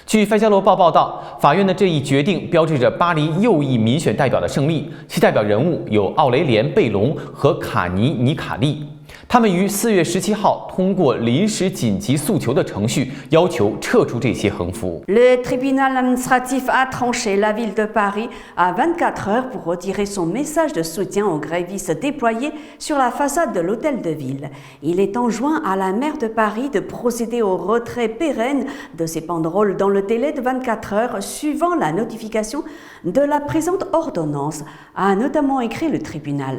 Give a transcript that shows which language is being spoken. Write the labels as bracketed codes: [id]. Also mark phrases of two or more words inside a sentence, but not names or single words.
[zh] 据《费加罗报》报道，法院的这一决定标志着巴黎右翼民选代表的胜利，其代表人物有奥雷连·贝隆和卡尼·尼卡利。他们于4月17号通过临时紧急诉求的程序，要求撤出这些横幅。 [fr] Le tribunal administratif a tranché. La ville de Paris a 24 heures pour retirer son message de soutien aux grévistes déployés sur la façade de l'hôtel de ville. Il est enjoint à la maire de Paris de procéder au retrait pérenne de ces banderoles dans le délai de 24 heures suivant la notification de la présente ordonnance, a notamment écrit le tribunal.